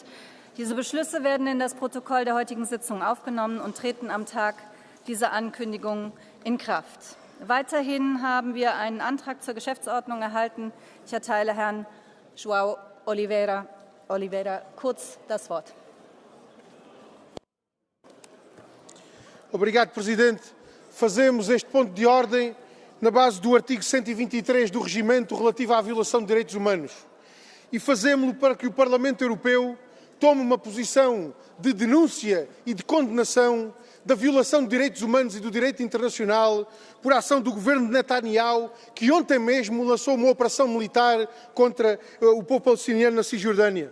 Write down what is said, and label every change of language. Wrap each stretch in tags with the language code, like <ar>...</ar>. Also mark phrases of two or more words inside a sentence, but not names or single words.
<de>Diese Beschlüsse werden in das Protokoll der heutigen Sitzung aufgenommen und treten am Tag dieser Ankündigung in Kraft. Weiterhin haben wir einen Antrag zur Geschäftsordnung erhalten. Ich erteile Herrn João Oliveira kurz das Wort.</de> <pt>Obrigado, Presidente. Fazemos este ponto de ordem na base do artigo 123 do Regimento relativo à violação de direitos humanos. E fazemos-lo para que o Parlamento Europeu tome uma posição de denúncia e de condenação da violação de direitos humanos e do direito internacional por ação do governo de Netanyahu, que ontem mesmo lançou uma operação militar contra o povo palestiniano na Cisjordânia.</pt>